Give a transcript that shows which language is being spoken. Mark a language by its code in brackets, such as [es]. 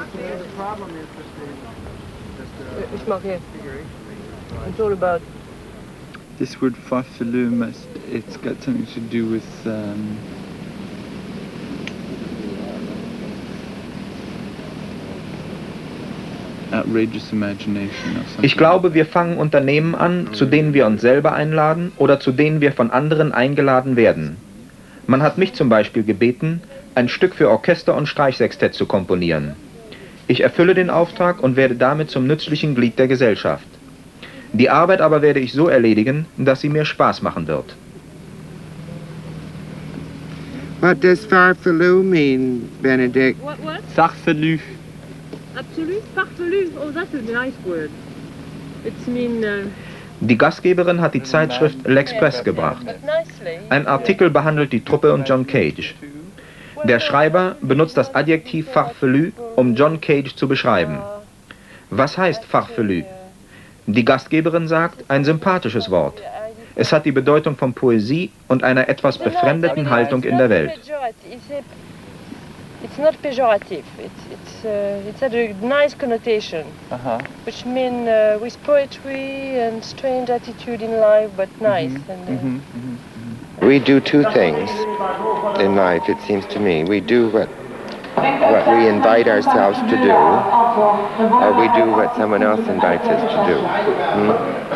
[en] the problem is that it's marqué. It's all about. This word farfelu, it's got something to do with outrageous imagination or something. [de] Ich glaube, wir fangen Unternehmen an, zu denen wir uns selber einladen oder zu denen wir von anderen eingeladen werden. Man hat mich zum Beispiel gebeten, ein Stück für Orchester und Streichsextett zu komponieren. Ich erfülle den Auftrag und werde damit zum nützlichen Glied der Gesellschaft. Die Arbeit aber werde ich so erledigen, dass sie mir Spaß machen wird. [en] What does farfelu mean, Benedict? What? Farfelu. Absolute? Farfelu? Oh, that's a nice word. It's mean... [de] Die Gastgeberin hat die Zeitschrift L'Express gebracht. Ein Artikel behandelt die Truppe und John Cage. Der Schreiber benutzt das Adjektiv farfelu, um John Cage zu beschreiben. Was heißt farfelu? Die Gastgeberin sagt, ein sympathisches Wort. Es hat die Bedeutung von Poesie und einer etwas befremdeten Haltung in der Welt. [en] It's not pejorative. It's had a nice connotation, which mean with poetry and strange attitude in life, but nice. We do two things in life, it seems to me. We do what we invite ourselves to do, or we do what someone else invites us to do.